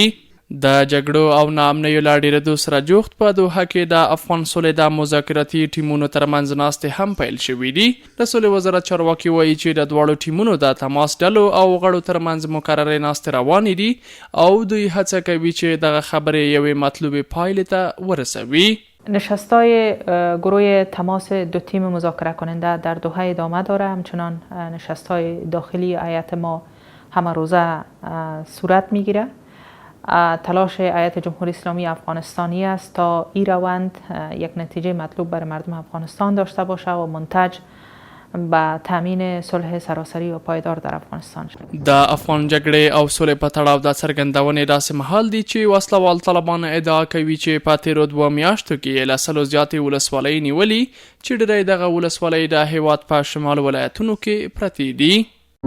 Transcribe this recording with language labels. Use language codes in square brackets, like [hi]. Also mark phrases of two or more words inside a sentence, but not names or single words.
[ps] د جګړو او ناامنیو له ډېرېدو سره جوخت په دوحه کې د افغان سولې د مذاکراتي ټیمونو ترمنځ ناستې هم پیل شوي دي. د سولې وزارت چارواکي وایي چې د دواړو ټیمونو د تماس ډلو او غړو ترمنځ مقررې ناستې روانې دي او دوی هڅه کوي چې دغه خبرې یوې مطلوبې پایلې ته ورسوي. [fa] نشستای گروه تماس دو تیم مذاکره کننده در دوحه ادامه داره. همچنان نشستای داخلی هیئت ما همه روزه صورت میگیره. تلاش هیئت جمهوری اسلامی افغانستانی است تا این روند یک نتیجه مطلوب برای مردم افغانستان داشته باشه و منتج به تامین صلح سراسری و پایدار در افغانستان شد. [ps] د افغان جګړې او صلح په تړاو د څرګندونې داسې مهال دي چې وسلوال طالبان ادعا کوي چې په تېرو 2 میاشتو کې له 100 زیاتې ولسوالۍ نیولي چې ډېری دغه ولسوالۍ د هېواد په شمال ولایتونو کې پرتې دي.